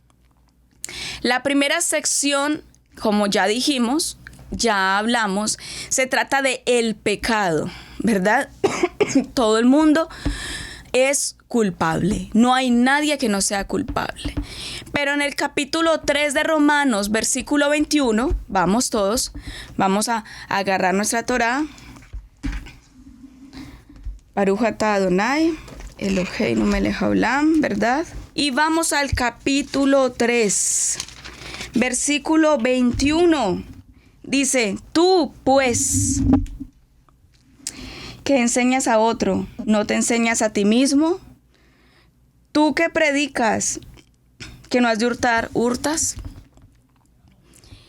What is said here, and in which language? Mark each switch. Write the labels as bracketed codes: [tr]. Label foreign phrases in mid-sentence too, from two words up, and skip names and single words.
[es] La primera sección, como ya dijimos, ya hablamos, se trata de el pecado, ¿verdad? Todo el mundo es culpable. No hay nadie que no sea culpable. Pero en el capítulo 3 de Romanos, versículo 21, vamos todos, vamos a agarrar nuestra Torá. [he] ברוך אתה אדני, אלהינו מלך העולם, [es] ¿verdad? Y vamos al capítulo 3, versículo 21. Dice, tú pues, que enseñas a otro, ¿no te enseñas a ti mismo? Tú que predicas que no has de hurtar, ¿hurtas?